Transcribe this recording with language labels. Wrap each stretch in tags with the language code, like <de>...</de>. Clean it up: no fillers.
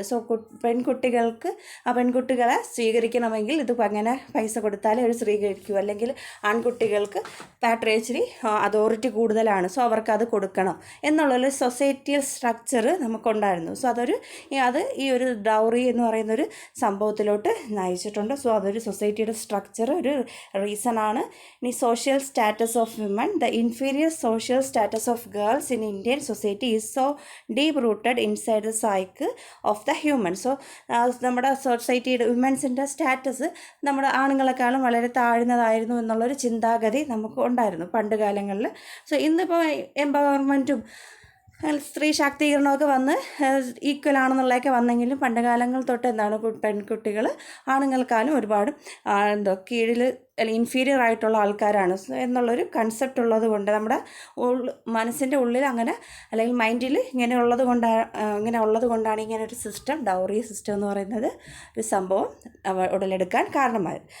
<ml>So പെൺകുട്ടികളെ സ്വീകരിക്കണമെങ്കിൽ ഇത് അങ്ങനെ പൈസ കൊടുത്താലേ അവർ സ്വീകരിക്കൂ, അല്ലെങ്കിൽ ആൺകുട്ടികൾക്ക് പാട്രിയാർച്ചലി അതോറിറ്റി കൂടുതലാണ്, സോ അവർക്കത് കൊടുക്കണം എന്നുള്ളൊരു സൊസൈറ്റിയൽ സ്ട്രക്ചർ നമുക്കുണ്ടായിരുന്നു. സോ അത് ഈ ഒരു ഡൗറി എന്ന് പറയുന്നൊരു സംഭവത്തിലോട്ട് നയിച്ചിട്ടുണ്ട്. സോ അതൊരു സൊസൈറ്റിയുടെ സ്ട്രക്ചർ ഒരു റീസണാണ്. ഇനി social status</ml> <en>status of women, the inferior social status of girls in Indian society is so deep-rooted inside the psyche of the human.</en> <ml>So, നമ്മുടെ സൊസൈറ്റിയുടെ വിമൻസിൻ്റെ സ്റ്റാറ്റസ് നമ്മുടെ ആണുങ്ങളെക്കാളും വളരെ താഴ്ന്നതായിരുന്നു എന്നുള്ളൊരു ചിന്താഗതി നമുക്ക് ഉണ്ടായിരുന്നു പണ്ട് കാലങ്ങളിൽ. സോ ഇന്നിപ്പോൾ എംപവർമെൻറ്റും സ്ത്രീ ശാക്തീകരണമൊക്കെ വന്ന് ഈക്വൽ ആണെന്നുള്ളതൊക്കെ വന്നെങ്കിലും പണ്ട് കാലങ്ങൾ തൊട്ട് എന്താണ് പെൺകുട്ടികൾ ആണുങ്ങൾക്കാലും ഒരുപാട് കീഴിൽ അല്ലെങ്കിൽ ഇൻഫീരിയർ ആയിട്ടുള്ള ആൾക്കാരാണ് എന്നുള്ളൊരു കൺസെപ്റ്റ് ഉള്ളത് കൊണ്ട് നമ്മുടെ മനസ്സിൻ്റെ ഉള്ളിൽ അങ്ങനെ അല്ലെങ്കിൽ മൈൻഡിൽ ഇങ്ങനെ ഉള്ളത് കൊണ്ടാണ് ഇങ്ങനെ ഒരു സിസ്റ്റം, ഡൗറി സിസ്റ്റം എന്ന് പറയുന്നത് ഒരു സംഭവം ഉടലെടുക്കാൻ കാരണമായത്.</ml>